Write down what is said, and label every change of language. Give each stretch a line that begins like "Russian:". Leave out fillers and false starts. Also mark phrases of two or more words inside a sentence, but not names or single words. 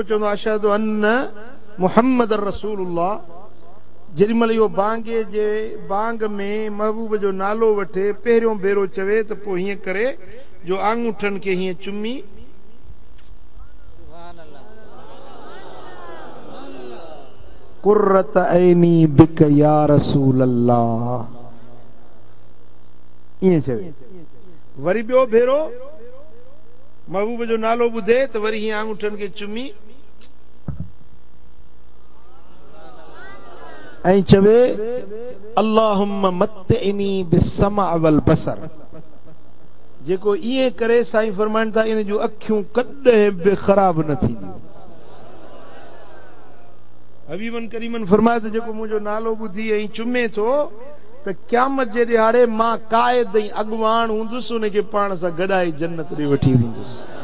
Sindhi: चवंदो
Arabic: أشهد أن محمد رسول الله,
Sindhi: जेॾीमहिल इहो बांगे जे बांग में महबूब जो नालो वठे पहिरियों भेरो चवे त पोइ हीअं करे जो आंगूठनि खे हीअं चुमी
Arabic: قرة عيني بك يا رسول الله,
Sindhi: ईअं चवे। वरी ॿियो भेरो महबूब जो नालो ॿुधे त वरी हीअं आंगूठनि खे चुमी ऐं चवे
Arabic: اللهم متعني بالسمع والبصر.
Sindhi: जेको ईअं करे साईं फरमाइनि था इन जूं अखियूं कॾहिं बि ख़राब न थींदियूं। हबीबन करीमन फरमाए त जेको मुंहिंजो नालो ॿुधी ऐं चुमे थो त क़यामत जे ॾिहाड़े मां क़ाइद ऐं अॻुवान हूंदुसि, उनखे पाण सां गॾाई जन्नत ॾे वठी वेंदुसि।